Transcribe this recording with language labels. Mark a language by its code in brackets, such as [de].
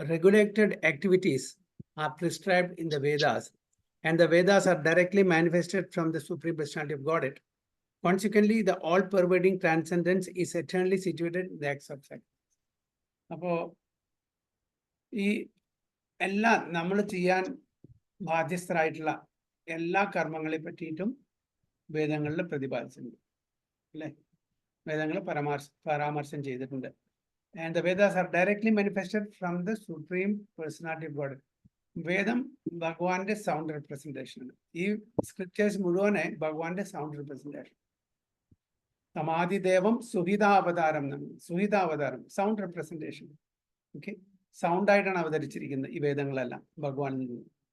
[en] Regulated activities are prescribed in the Vedas, and the Vedas are directly manifested from the Supreme Personality of Godhead. Consequently, the all-pervading transcendence is eternally situated in the acts of sacrifice. [ml] അപ്പോൾ ഈ എല്ലാ നമ്മൾ ചെയ്യാൻ ബാധ്യസ്ഥരായിട്ടുള്ള എല്ലാ കർമ്മങ്ങളെ പറ്റിയിട്ടും വേദങ്ങളിൽ പ്രതിപാദിച്ചിട്ടുണ്ട് അല്ലേ? വേദങ്ങൾ പരാമർശം ചെയ്തിട്ടുണ്ട്. [en] And the Vedas are directly manifested from the Supreme Personality of God. [ml] വേദം ഭഗവാന്റെ സൗണ്ട് റെപ്രസെന്റേഷൻ ആണ്. ഈ സ്ക്രിപ്റ്റേഴ്സ് മുഴുവനെ ഭഗവാന്റെ sound representation. സമാധിദേവം സുഹിതാവതാരം, സുഹിതാവതാരം sound representation. Okay, sound ആയിട്ടാണ് അവതരിച്ചിരിക്കുന്നത് ഈ വേദങ്ങളെല്ലാം ഭഗവാനിൽ നിന്ന്.